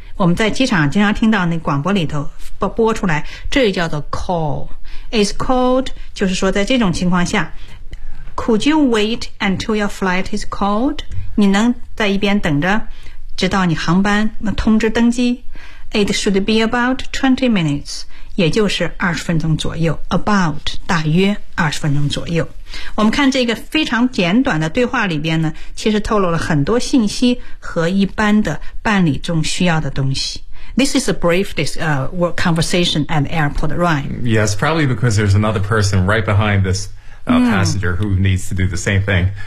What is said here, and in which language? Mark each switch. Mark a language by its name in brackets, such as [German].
[Chinese] 我们在机场经常听到那广播里头播出来，这叫做 call. [English] It's called, 就是说在这种情况下 Could you wait until your flight is called? [Chinese] 你能在一边等着直到你航班通知登机。 [English] It should be about 20 minutes, 也就是20分钟左右。 [Chinese] About, 大约20分钟左右。我们看这个非常简短的对话里边呢，其实透露了很多信息和一般的办理中需要的东西。 [English] This is a brief conversation at the airport, right? Yes, probably because there's another person right behind this passenger who needs to do the same thing.